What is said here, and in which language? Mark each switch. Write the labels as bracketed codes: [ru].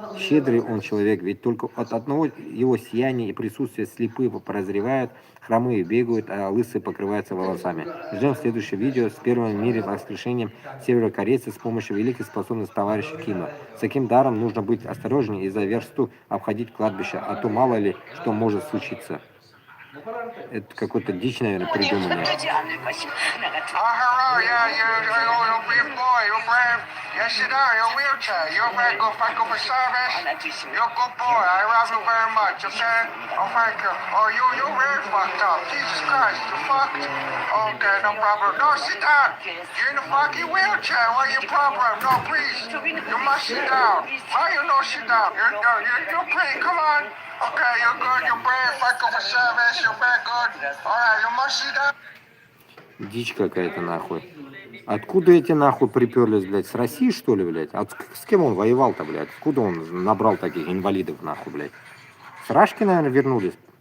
[ru] Щедрый он человек, ведь только от одного его сияния и присутствия слепые прозревают, хромые бегают, а лысые покрываются волосами. Ждем следующее видео с первым в мире воскрешением северокорейцев с помощью великой способности товарища Кима. С таким даром нужно быть осторожнее и за версту обходить кладбище, а то мало ли что может случиться. Это какой-то дичь, наверное, придуманный. Идеальный пассив. [en] hello, yeah, you're a big boy, you're brave. Yes, you are, you're a wheelchair. You're very good, thank you for service. You're a good boy, I love you very much, okay? Oh, thank you. Oh, you're very fucked up. Jesus Christ, you fucked. Okay, no problem. No, sit down. You're in a fucking wheelchair. What's your problem? No, please. You must sit down. Why you not sit down? You're pretty, come on. Okay, you're good, you're brave, thank you for service. You're very good. All right, you must sit down. [ru] Дичь какая-то, нахуй. Откуда эти, нахуй, приперлись, блядь? С России, что ли, блядь? С кем он воевал-то, блядь? Откуда он набрал таких инвалидов, нахуй, блядь? С Рашки, наверное, вернулись?